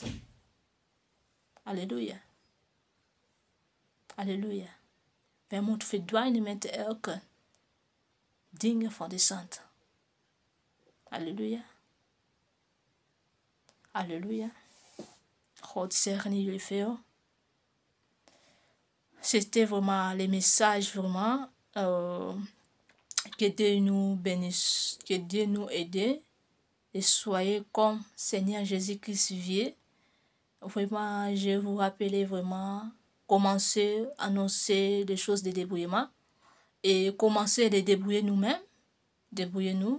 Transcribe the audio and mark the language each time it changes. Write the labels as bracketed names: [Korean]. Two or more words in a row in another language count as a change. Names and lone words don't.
[Dutch] Halleluja. Halleluja. Wij moeten verdwijnen met elke dingen van de Satan. Halleluja. Halleluja. God zegen jullie veel. [French] C'était vraiment le message vraiment que Dieu nous bénisse, que Dieu nous aide et soyez comme Seigneur Jésus-Christ vit. Vraiment, je vous rappelle vraiment commencer à annoncer des choses de débrouillement et commencer à les débrouiller nous-mêmes, débrouiller-nous.